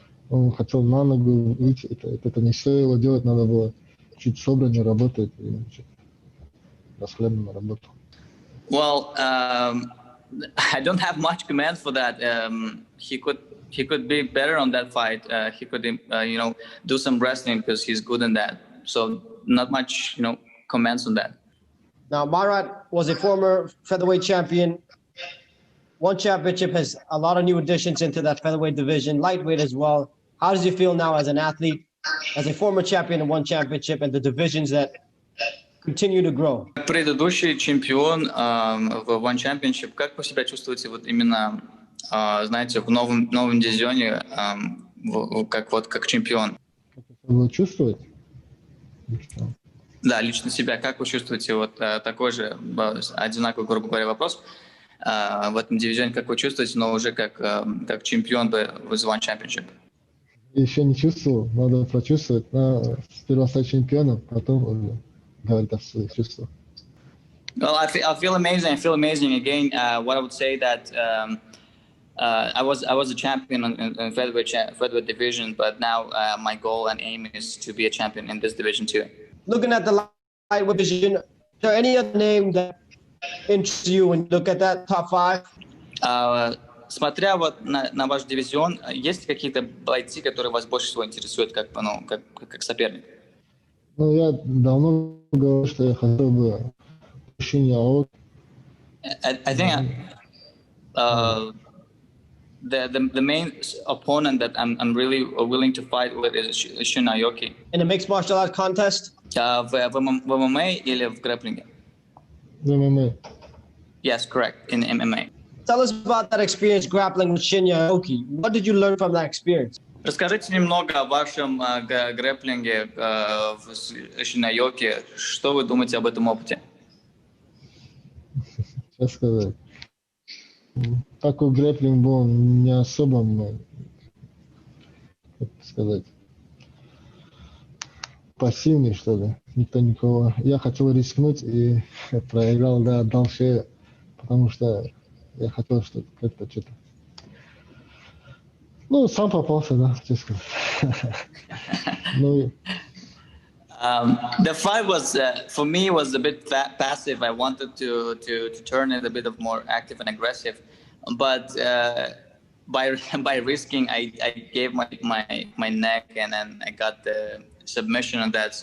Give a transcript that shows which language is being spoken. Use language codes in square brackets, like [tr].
[ru] Он хотел на ногу выйти. Это не стоило делать, надо было чуть собраннее работать и чуть расхлябанно работал. [en] Well, I don't have much comment for that. He could be better on that fight. He could, do some wrestling because he's good in that. So not much, comments on that. Now, Marat was a former featherweight champion. One championship, has a lot of new additions into that featherweight division, lightweight as well. How does you feel now as an athlete, as a former champion in one championship, and the divisions that continue to grow? [ru] Предыдущий чемпион в One Championship, как вы себя чувствуете вот именно, знаете, в новом дивизионе, как чемпион? Как чувствовать? Да, лично себя, как вы чувствуете, вот такой же, одинаковый, грубо говоря, вопрос, в этом дивизионе, как вы чувствуете, но уже как чемпион в One Championship? Еще не чувствовал, надо прочувствовать, сперва стать чемпионом, потом говорить о своих чувствах. [en] Well, I feel amazing. I feel amazing. Again, what I would say that I was a champion in featherweight division, but now my goal and aim is to be a champion in this division too. Looking at the lightweight division, is there any other name that interests you when you look at that top five? [ru] Смотря вот на ваш дивизион, есть ли какие-то бойцы, которые вас больше всего интересуют как соперник? Ну, я давно говорю, что я хотел бы Shinya Aoki. [en] I think the main opponent that I'm really willing to fight with is Shinya Aoki. In a mixed martial arts contest? [ru] В MMA или в грэплинге? В MMA. [en] Yes, correct, in MMA. Tell us about that experience grappling with Shinya Aoki. What did you learn from that experience? [ru] Расскажите немного о вашем грэплинге в Shinya Aoki. Что вы думаете об этом опыте? Что сказать? Такой грэплинг был не особо, как сказать, пассивный, что ли. Никто никого. Я хотел рискнуть и проиграл, да, отдал шею, потому что я хотел как-то что-то. Ну, сам попался, да, честно. Ну. [en] The fight was, for me, was a bit passive. I wanted to turn it a bit of more active and aggressive, but by risking, I gave my neck, and then I got the submission on that.